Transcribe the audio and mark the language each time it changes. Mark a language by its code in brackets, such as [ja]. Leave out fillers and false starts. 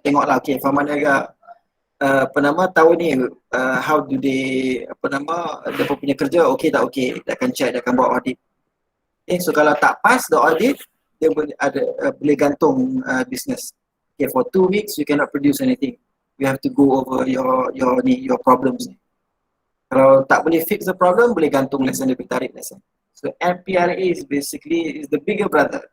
[ms] Tengoklah, okay, Pharmanaga tahun ni [en] how do they [ms] dia punya kerja okay tak okay, dia akan check, dia akan buat audit. Okay, so kalau tak [en] pass the audit, [ms] dia boleh gantung business. [en] Okay, for 2 weeks you cannot produce anything. You have to go over your problems ni. [ms] Kalau tak boleh [en] fix the problem, [ms] boleh gantung lesen, dia boleh tarik lesen. [en] So NPRA is basically the bigger brother.